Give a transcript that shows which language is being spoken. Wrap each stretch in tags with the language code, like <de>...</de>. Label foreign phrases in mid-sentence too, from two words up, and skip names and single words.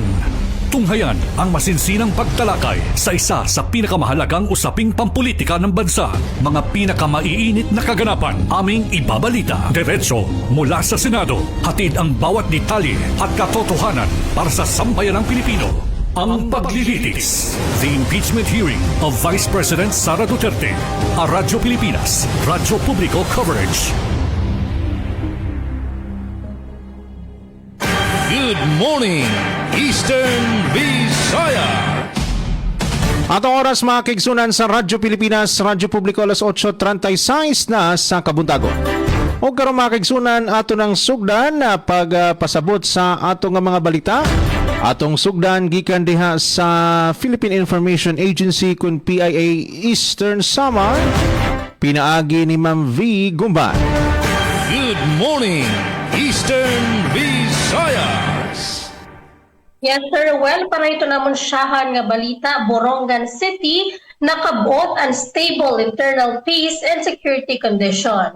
<tl>Tunghayan ang masinsinang pagtalakay sa isa sa pinakamahalagang usaping pampolitika ng bansa. Mga pinakamaiinit na kaganapan aming ibabalita. Diretso mula sa Senado. Hatid ang bawat detalye at katotohanan para sa sambayanang Pilipino. Ang paglilitis.</tl> <en>The impeachment hearing of Vice President Sara Duterte. A Radyo Pilipinas. Radyo Publiko coverage. Good morning, Eastern Visayas.</en> <ceb>Atong oras mga kaigsunan sa Radyo Pilipinas, Radyo Publiko, alas 8:36 na sa Kabuntagon. O karon mga kaigsunan, ato ng sugdan na pagpasabot sa ato nga mga balita. Atong sugdan gikan diha sa Philippine Information Agency kun PIA Eastern Samar. Pinaagi ni Ma'am V. Gumban.</ceb> <en>Good morning, Eastern Visayas. Yes, sir.</en> <war>Well, para ito namon siyahan nga balita, Borongan City, nakabot ang</war> <en>stable internal peace and security condition.</en>